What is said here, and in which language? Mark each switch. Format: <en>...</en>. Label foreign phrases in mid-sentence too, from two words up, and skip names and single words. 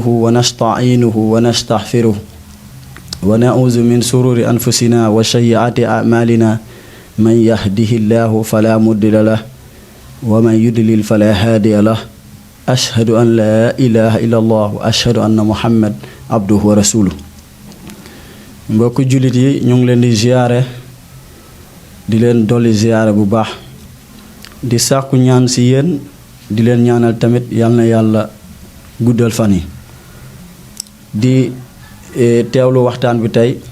<ar>ونستعينه ونستغفره ونعوذ من شرور أنفسنا وسيئات أعمالنا من يهده الله فلا مضل له ومن يضلل فلا هادي له أشهد أن لا إله إلا الله وأشهد أن محمد عبده ورسوله</ar> <wo>mbokk jullit yi ñu ngi leen di ziyaare di leen dolli ziyaare bu baax di sàkku ñaan ci yéen di leen ñaanal tamit yal na yàlla guddal fan yi di teewlu waxtaan bi tey</wo>